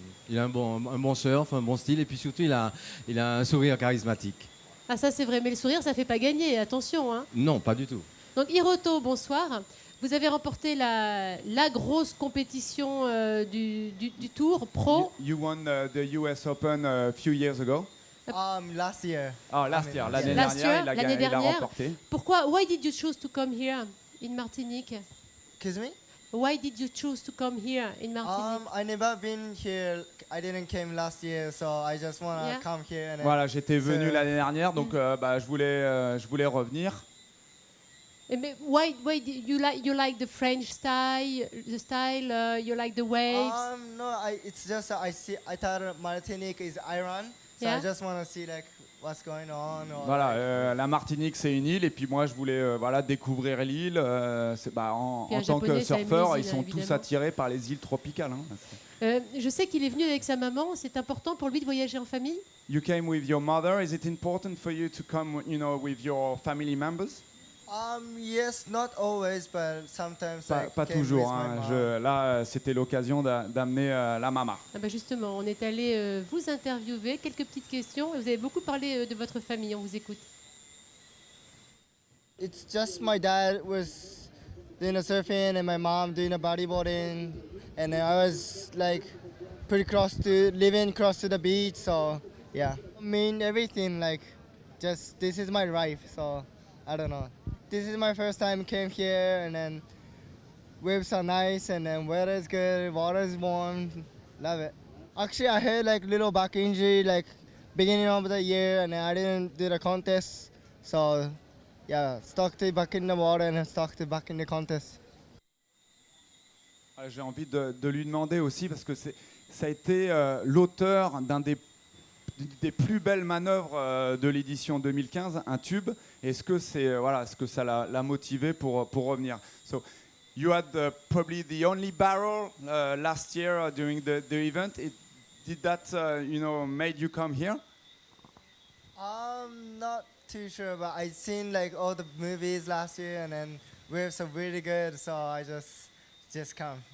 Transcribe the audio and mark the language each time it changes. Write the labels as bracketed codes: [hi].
[fr] Il a un bon surf, un bon style, et puis surtout, il a un sourire charismatique. Ah, ça, c'est vrai. Mais le sourire, ça ne fait pas gagner. Attention. Hein. Non, pas du tout. Donc, Hiroto, bonsoir. Vous avez remporté la grosse compétition du Tour Pro. [en] You won the US Open a few years ago. Last year. Oh, last year. [fr] L'année dernière, il a remporté. Pourquoi? [en] Why did you choose to come here in Martinique? Excuse me? Why did you choose to come here in Martinique? I never been here. I didn't came last year, so I just wanna come here. And [fr] voilà, j'étais venu l'année dernière, donc je voulais revenir. [en] Mais why you like the French style, you like the waves? No, it's just I thought Martinique is Iran, so I just want to see like what's going on. [fr] Voilà, la Martinique c'est une île et puis moi je voulais découvrir l'île. En tant que surfeur, ils sont tous attirés par les îles tropicales. Hein. Je sais qu'il est venu avec sa maman. C'est important pour lui de voyager en famille. [en] You came with your mother. Is it important for you to come, with your family members? Yes, not always, but sometimes. [fr] Pas toujours. Hein. Là, c'était l'occasion d'amener la maman. Justement, on est allé vous interviewer. Quelques petites questions. Vous avez beaucoup parlé de votre famille. On vous écoute. [en] It's just my dad was doing a surfing and my mom doing a bodyboarding, and I was like living close to the beach. So yeah, I mean everything. Like, just this is my life. So I don't know. This is my first time came here, and then waves are nice, and then weather is good, water is warm, love it. Actually, I had like little back injury like beginning of the year, and I didn't do the contest, so yeah, stuck back in the water and stuck back in the contest. [fr] J'ai envie de lui demander aussi parce que ça a été l'auteur d'un des plus belles manœuvres de l'édition 2015, un tube. Est-ce que ça l'a motivé pour revenir? [en] So, you had probably the only barrel last year during the event. Did that made you come here? Not too sure, but I seen like all the movies last year, and then waves are really good, so I just come.